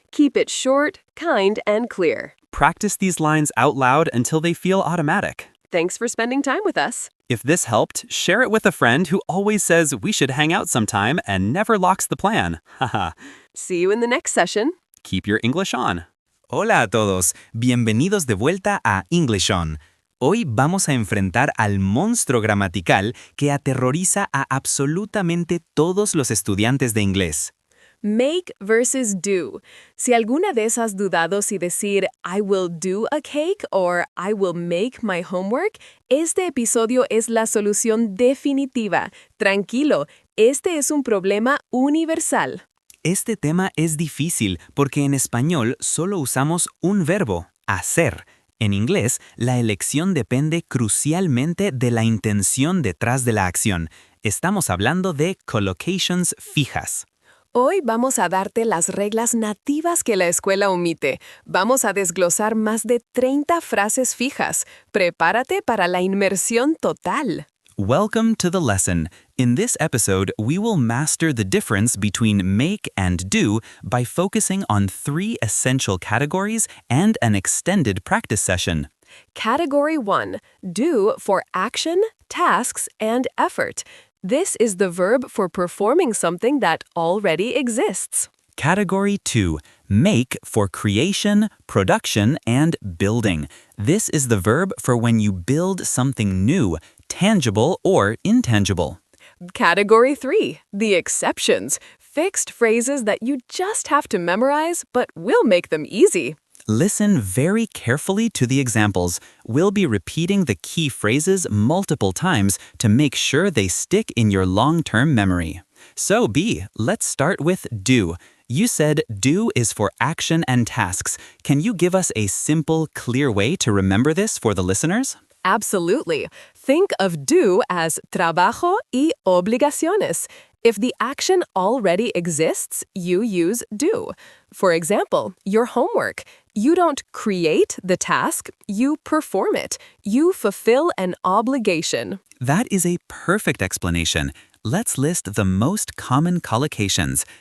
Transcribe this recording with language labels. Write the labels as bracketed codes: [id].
[en] Keep it short, kind, and clear. Practice these lines out loud until they feel automatic. Thanks for spending time with us. If this helped, share it with a friend who always says we should hang out sometime and never locks the plan. Haha. See you in the next session. Keep your English on. [es] Hola a todos, bienvenidos de vuelta a InglishOn. Hoy vamos a enfrentar al monstruo gramatical que aterroriza a absolutamente todos los estudiantes de inglés. [en] Make versus do. [es] Si alguna vez has dudado si decir [en] I will do a cake or I will make my homework, [es] este episodio es la solución definitiva. Tranquilo, este es un problema universal. Este tema es difícil porque en español solo usamos un verbo, hacer. En inglés, la elección depende crucialmente de la intención detrás de la acción. Estamos hablando de collocations fijas. Hoy vamos a darte las reglas nativas que la escuela omite. Vamos a desglosar más de 30 frases fijas. Prepárate para la inmersión total. [en] Welcome to the lesson. In this episode, we will master the difference between make and do by focusing on 3 essential categories and an extended practice session. Category 1. Do for action, tasks, and effort. This is the verb for performing something that already exists. Category 2. Make for creation, production, and building. This is the verb for when you build something new, tangible or intangible. Category 3. The exceptions. Fixed phrases that you just have to memorize, but we'll make them easy. Listen very carefully to the examples. We'll be repeating the key phrases multiple times to make sure they stick in your long-term memory. So B, let's start with do. You said do is for action and tasks. Can you give us a simple, clear way to remember this for the listeners? Absolutely. Think of do as [es] trabajo y obligaciones. [en] If the action already exists, you use do. For example, your homework. You don't create the task, you perform it. You fulfill an obligation. That is a perfect explanation. Let's list the most common collocations.